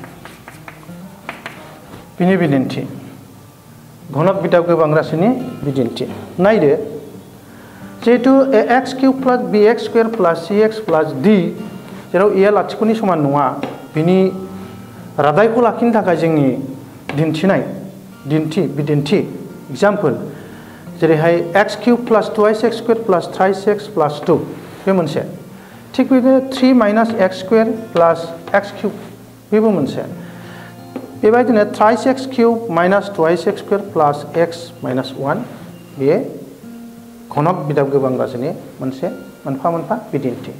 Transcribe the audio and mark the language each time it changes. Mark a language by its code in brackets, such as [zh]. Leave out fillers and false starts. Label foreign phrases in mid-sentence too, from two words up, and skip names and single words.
[brx] बिनि बिदिन्थि घनक बिदाब गोबां राशिनि बिदिन्थि नायदो जिहेतु [en] x cube plus b x square plus c x plus d [brx] जेराव ए लाथिख'नि समान नङा बिनि रादायखौ लाखिनो थाखाय जोंनि बिदिन्थि एग्जाम्पल जेरैहाय [en] x cube plus 2x square plus 3x plus 2 [brx] बे मोनसे थिग बिदिनो [en] 3 minus x square plus x cube [brx] बेबो मोनसे बेबायदिनो [en] 3x cube minus 2x square plus x minus 1 [brx] बे घनक बिदाब गोबां राशिनि मोनसे मोनफा मोनफा बिदिन्थि